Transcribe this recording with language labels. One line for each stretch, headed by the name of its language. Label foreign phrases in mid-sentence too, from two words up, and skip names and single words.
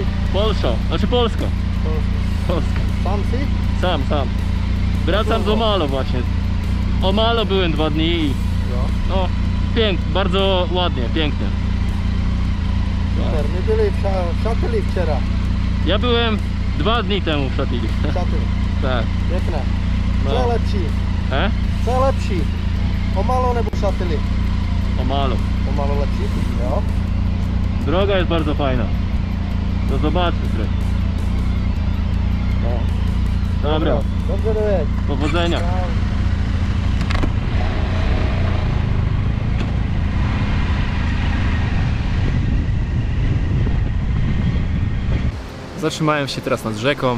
Polish: Polsza, znaczy Polska. Polska.
Czech: Sam si?
Polish: Sam. Wracam do Malo właśnie. O Malo byłem 2 dni i
Czech: Jo.
Polish: no, bardzo ładnie, pięknie. Super, my byli w Szatili wczoraj. Ja byłem 2 dni temu w Szatili. Szatili. Tak.
Czech: Pěkné. Co je No. lepší? Co je lepší? O malo nebo Szatili? O Malo. O malo lepší? Jo.
Polish: Droga jest bardzo fajna. To zobaczmy trochę. No. Dobra,
Czech: Dobře dojeď.
Polish: powodzenia. Ciao. Zatrzymałem się teraz nad rzeką.